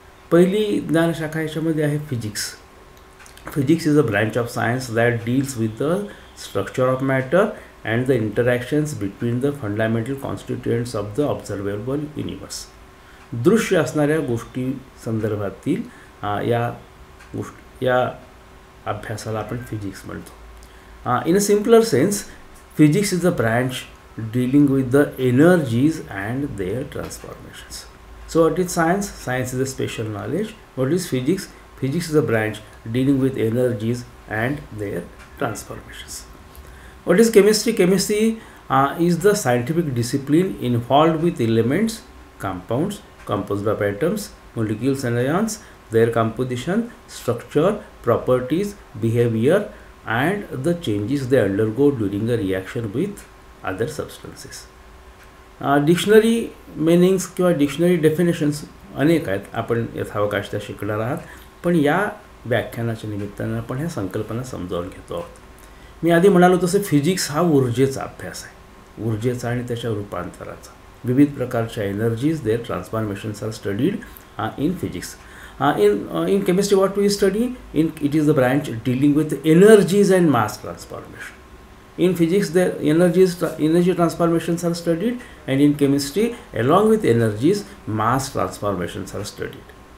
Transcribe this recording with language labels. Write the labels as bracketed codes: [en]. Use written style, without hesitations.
[mr] पहिली ज्ञानशाखा याच्यामध्ये आहे physics. [en] Physics is a branch of science that deals with the structure of matter and the interactions between the fundamental constituents of the observable universe. [mr] दृश्य असणाऱ्या गोष्टी संदर्भातील या अभ्यासाला आपण फिजिक्स म्हणतो. [en] In a simpler sense, physics is a branch dealing with the energies and their transformations. So what is science? Science is a special knowledge. What is physics? Physics is a branch dealing with energies and their transformations. What is chemistry? Chemistry is the scientific discipline involved with elements, compounds composed of atoms, molecules and ions, their composition, structure, properties, behavior and the changes they undergo during a reaction with other substances. [mr] Dictionary meanings किंवा dictionary definitions अनेक आहेत. आपण यथावकाश त्या शिकणार आहात, पण या व्याख्यानाच्या निमित्तानं आपण ह्या संकल्पना समजावून घेतो आहोत. मी आधी म्हणालो तसं फिजिक्स हा ऊर्जेचा अभ्यास आहे. ऊर्जेचा आणि त्याच्या रूपांतराचा. विविध प्रकारच्या [en] Energies their transformations are studied in physics. in chemistry what we study? It is the branch dealing with energies and mass transformation. In physics the energy transformations are studied, and in chemistry along with energies mass transformations are studied.